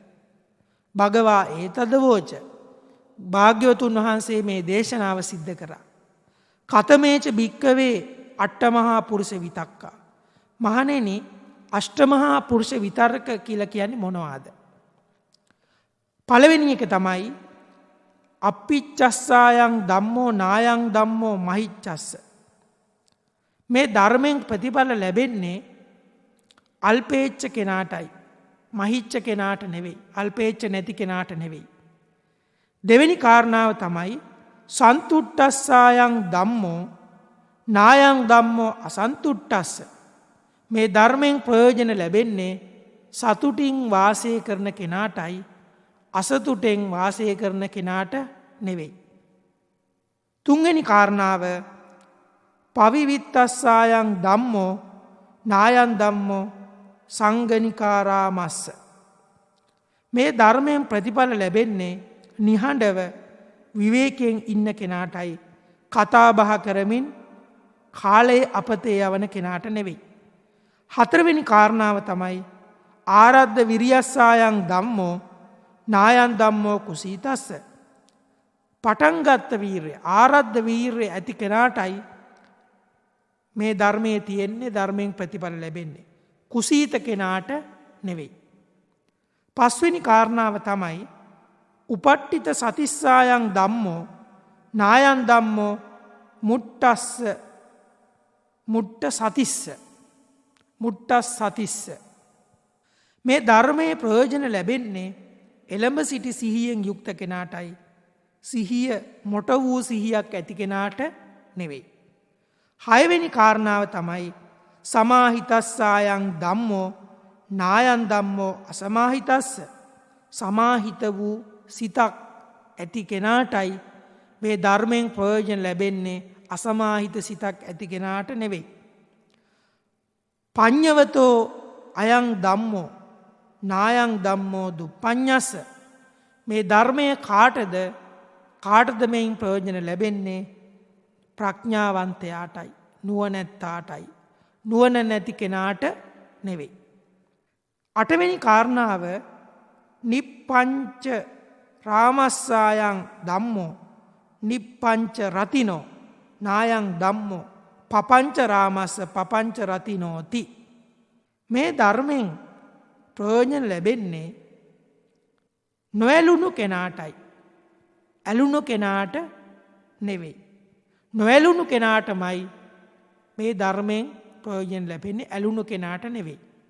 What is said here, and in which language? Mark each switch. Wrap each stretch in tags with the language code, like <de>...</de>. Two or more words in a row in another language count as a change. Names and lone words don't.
<pi>භගවා ඒතදවෝච,</pi> <si>භාග්‍යවතුන් වහන්සේ මේ දේශනාව සිද්ධ කරා.</si> <pi>කතමේච භික්කවේ අට්ඨමහා පුරුෂ විතක්කා.</pi> <si>මහණෙනි, අෂ්ටමහා පුරුෂ විතර්ක කියලා කියන්නේ මොනවාද? පළවෙනි එක තමයි</si> <pi>අප්පිච්චස්සායන් ධම්මෝ නායන් ධම්මෝ මහිච්චස්ස.</pi> <si>මේ ධර්මයෙන් ප්‍රතිඵල ලැබෙන්නේ අල්පේච්ඡ කෙනාටයි, මහිච්ඡ කෙනාට නෙවෙයි. අල්පේච්ඡ නැති කෙනාට නෙවෙයි. දෙවෙනි කාරණාව තමයි</si> <pi>සන්තුට්ඨස්සායන් ධම්මෝ නායන් ධම්මෝ අසන්තුට්ඨස්ස.</pi> <si>මේ ධර්මයෙන් ප්‍රයෝජන ලැබෙන්නේ සතුටින් වාසය කරන කෙනාටයි, අසතුටෙන් වාසය කරන කෙනාට නෙවෙයි. තුන්වෙනි කාරණාව</si> <pi>පවිවිත්තස්සායන් ධම්මෝ නායන් ධම්මෝ සංගනිකාරාමස්ස.</pi> <si>මේ ධර්මයෙන් ප්‍රතිඵල ලැබෙන්නේ නිහඬව විවේකයෙන් ඉන්න කෙනාටයි, කතා බහ කරමින් කාලයේ අපතේ යවන කෙනාට නෙවෙයි. හතරවෙනි කාරණාව තමයි</si> <pi>ආරද්ධ විරියස්සායන් ධම්මෝ නායන් ධම්මෝ කුසීතස්ස.</pi> <si>පටන්ගත්ත වීර්ය, ආරද්ධ වීර්ය ඇති කෙනාටයි මේ ධර්මයේ තියෙන්නේ, ධර්මයෙන් ප්‍රතිඵල ලැබෙන්නේ. කුසීත කෙනාට නෙවෙයි. පස්වෙනි කාරණාව තමයි</si> <pi>උපට්ඨිත සතිස්සායන් ධම්මෝ නායන් ධම්මෝ මුට්ටස්ස මුට්ට සතිස්ස. මුට්ටස් සතිස්ස.</pi> <si>මේ ධර්මයේ ප්‍රයෝජන ලැබෙන්නේ එළඹ සිටි සිහියෙන් යුක්ත කෙනාටයි, සිහිය මොට වූ සිහියක් ඇති කෙනාට නෙවෙයි. හයවෙනි කාරණාව තමයි</si> <pi>සමාහිතස්සායන් ධම්මෝ නායන් ධම්මෝ අසමාහිතස්ස.</pi> <si>සමාහිත වූ සිතක් ඇති කෙනාටයි මේ ධර්මයෙන් ප්‍රයෝජන ලැබෙන්නේ, අසමාහිත සිතක් ඇති කෙනාට නෙවෙයි.</si> <pi>පඤ්ඤවතෝ අයං ධම්මෝ නායං ධම්මෝ දුප්පඤ්ඤස්ස.</pi> <si>මේ ධර්මය කාටද මෙයින් ප්‍රයෝජන ලැබෙන්නේ? ප්‍රඥාවන්තයාටයි, නුවණැත්තාටයි. නුවණ නැති කෙනාට නෙවෙයි. අටවෙනි කාරණාව</si> <pi>නිප්පංච රාමස්සායන් ධම්මෝ නිප්පංච රතිනෝ නායන් ධම්මෝ පපංච රාමස්ස පපංච රතිනෝති.</pi> <si>මේ ධර්මයෙන් ප්‍රයෝජන ලැබෙන්නේ නොඇලුණු කෙනාටයි. ඇලුණු කෙනාට නෙවෙයි. නොඇලුණු කෙනාටමයි මේ ධර්මයෙන් ප්‍රයෝජන ලැබෙන්නේ, ඇලුණු කෙනාට නෙවෙයි.</si>